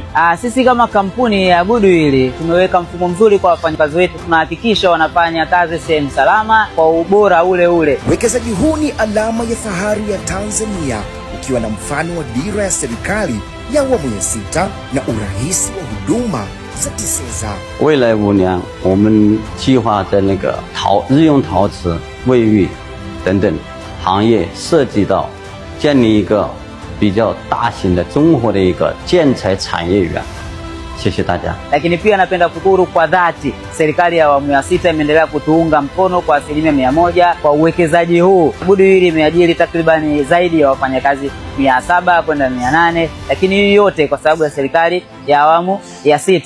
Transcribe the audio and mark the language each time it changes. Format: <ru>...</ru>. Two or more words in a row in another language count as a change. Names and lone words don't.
<sw>Sisi kama kampuni ya Goodwill tumeweka mfumo mzuri kwa wafanyakazi wetu. Tunahakikisha wanafanya kazi sehemu salama kwa ubora ule ule. Uwekezaji huu ni alama ya fahari ya Tanzania, ukiwa na mfano wa dira ya serikali ya awamu ya 6 na urahisi wa huduma za TISEZA.</sw> <zh>未来5年，我们计划在那个日用陶瓷、卫浴等等行业涉及到建立一个比较大型的综合的一个建材产业园。谢谢大家。</zh> <sw>Lakini pia napenda kushukuru kwa dhati serikali ya awamu ya 6 imeendelea kutuunga mkono kwa 100% kwa uwekezaji huu. Goodwill imeajiri takribani zaidi ya wafanyakazi 700 kwenda 800, lakini hii yote kwa sababu ya serikali ya awamu ya 6.</sw>